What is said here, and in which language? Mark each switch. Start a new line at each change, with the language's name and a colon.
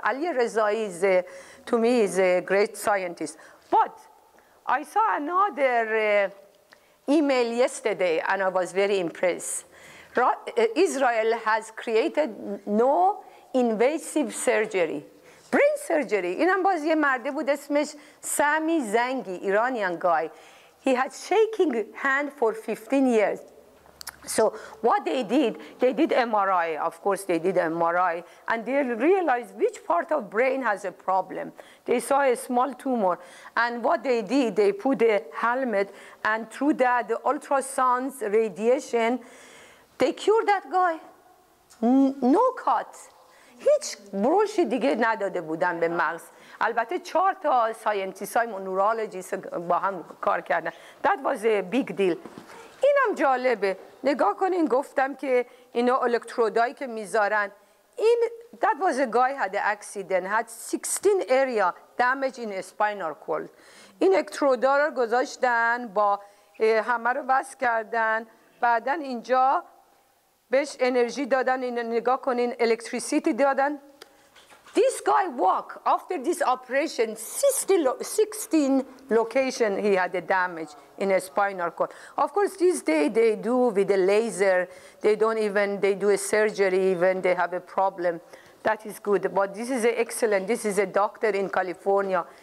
English: Ali Rezai is, to me, is a great scientist. But I saw another email yesterday, and I was very impressed. Israel has created no invasive surgery. Brain surgery.
Persian: اینم باز یه مرده بود اسمش سامی زنگی,
English: Iranian guy. He had shaking hand for 15 years. So what they did MRI. Of course, they did MRI, and they realized which part of brain has a problem. They saw a small tumor, and what they did, they put a helmet, and through that, the ultrasounds, radiation, they cured that guy. No cut.
Persian: هیچ بروشی دیگه نداده بودن به مغز. البته 4 تا ساینتیست‌های نورولوژیست با هم کار کردن.
English: That was a big deal.
Persian: اینم جالبه. نگاه کنین گفتم که اینا الکترودایی که میذارن. این
English: that was a guy had an accident, had 16 area damage in a spinal cord.
Persian: این الکترودا رو گذاشتن با همه رو وصل کردن. بعدن اینجا بهش انرژی دادن. این نگاه کنین electricity دادن.
English: This guy walked after this operation, 16 location he had a damage in a spinal cord. Of course, these days they do with a laser. They don't even, they do a surgery even, they have a problem. That is good, but this is excellent. This is a doctor in California.